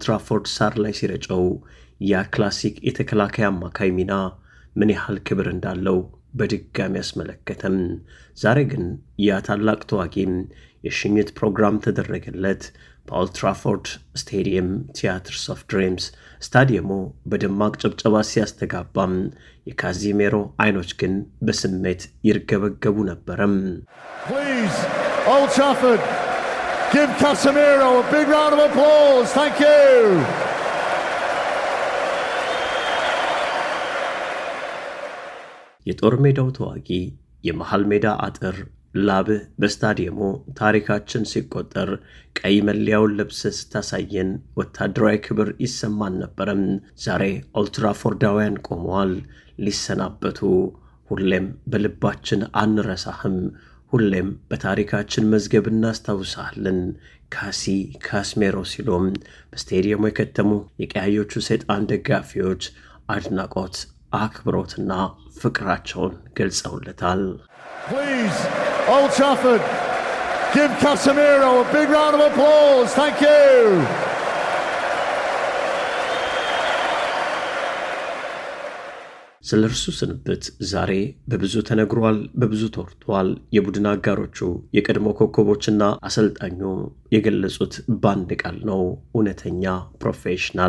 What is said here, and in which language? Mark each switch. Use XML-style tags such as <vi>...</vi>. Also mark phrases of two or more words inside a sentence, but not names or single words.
<am>ትራፎርድ ሳር ላይ ሲረጨው ያ ክላሲክ የተከላካይ አማካይ ሚና ምን ያህል ክብር እንዳለው በድጋሚ ያስመለከተም። ዛሬ ግን ያ ታላቅ ተዋጊም የሽኝት ፕሮግራም ተደረገለት በኦልድ ትራፎርድ ስቴዲየም ቲያትርስ ኦፍ ድሪምስ። ስታዲየሙ በደማቅ ጭብጨባ ሲያስተጋባም የካሲሜሮ አይኖች ግን በስሜት ይርገበገቡ ነበረም።</am> <en>Please, Old Trafford, give Casemiro a big round of applause. Thank you.</en> <am>የጦር ሜዳው ተዋጊ፣ የመሃል ሜዳ አጥር፣ ላብህ በስታዲየሙ ታሪካችን ሲቆጠር ቀይ መለያውን ለብሰህ ስታሳየን ወታደራዊ ክብር ይሰማን ነበረም። ዛሬ ኦልድ ትራፎርዳውያን ቆመዋል ሊሰናበቱ። ሁሌም በልባችን አንረሳህም፣ ሁሌም በታሪካችን መዝገብ እናስታውሳለን ካሲሜሮ ሲሎም በስቴዲየሙ የከተሙ የቀያዮቹ ሰይጣን ደጋፊዎች አድናቆት፣ አክብሮትና ፍቅራቸውን ገልጸውለታል።</am> <en>Please, Old Trafford, give Casemiro a big round of applause. Thank you.</en> <am>ስለ እርሱ ስንብት ዛሬ በብዙ ተነግሯል፣ በብዙ ተወርቷል። የቡድን አጋሮቹ፣ የቀድሞ ኮከቦችና አሰልጣኙ የገለጹት በአንድ ቃል ነው። እውነተኛ ፕሮፌሽናል፣</am>